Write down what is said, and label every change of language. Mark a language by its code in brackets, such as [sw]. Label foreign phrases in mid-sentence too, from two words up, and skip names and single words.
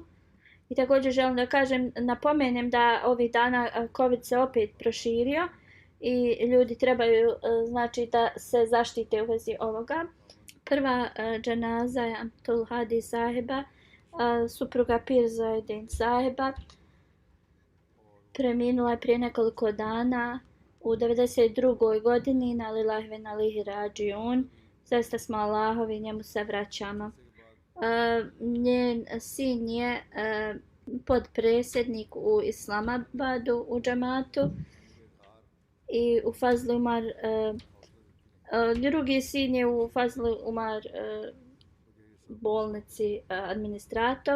[bs] I također želim da napomenem da ovih dana COVID se opet proširio i ljudi trebaju znači da se zaštite u vezi ovoga. Prva dženaza je Abdul Hadi sahiba, supruga Pir Zaidan sahiba. Preminula je prije nekoliko dana u 92. godini. [ar] إنا لله وإنا إليه راجعون. [bs] Zaista smo Allahovi, njemu se vraćamo. Njen sin je podpredsjednik u Islamabadu u džematu i u Fazl Umar, drugi sin je u Fazl Umar bolnici administrator.